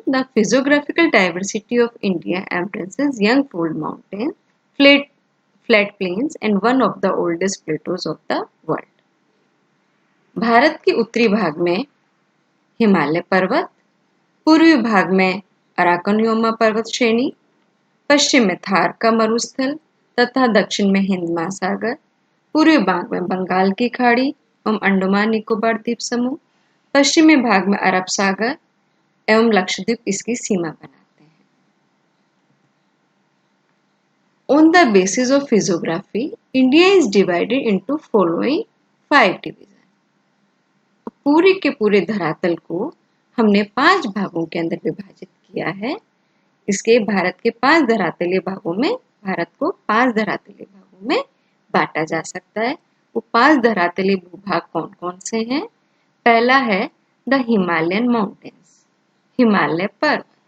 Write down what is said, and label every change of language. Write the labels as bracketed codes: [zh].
[en] The physiographical diversity of India embraces young fold mountains, flat plains, and one of the oldest plateaus of the world. [hi] Bharat के उत्तरी भाग में हिमालय पर्वत, पूर्वी भाग में अराकनयोमा पर्वत श्रेणी, पश्चिम में थार का मरुस्थल तथा दक्षिण में हिंद महासागर, पूर्वी भाग में बंगाल की खाड़ी एवं अंडमान निकोबार द्वीप समूह, पश्चिमी भाग में अरब सागर एवं लक्षद्वीप इसकी सीमा बनाते हैं। [en] On the basis of physiography, India is divided into following 5 divisions. [hi] पूरे के पूरे धरातल को हमने 5 भागों के अंदर विभाजित किया है। इसके भारत के 5 धरातलीय भागों में भारत को 5 धरातलीय भागों में बांटा जा सकता है। वो 5 धरातलीय भूभाग कौन कौन से हैं? पहला है [en] the Himalayan mountains, [hi] हिमालय पर्वत।